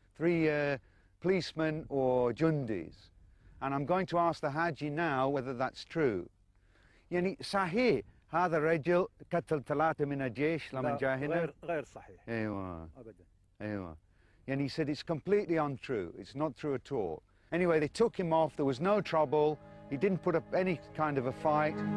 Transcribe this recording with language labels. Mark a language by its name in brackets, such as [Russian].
[English] 3 policemen or jundis. And I'm going to ask the Haji now whether that's true. [Arabic] يعني صحيح هذا الرجل قتل 3 من الجيش لما جاء هنا؟ غير صحيح. أيوة. أبدا. أيوة. [English] And he said it's completely untrue. It's not true at all. Anyway, they took him off. There was no trouble. He didn't put up any kind of a fight.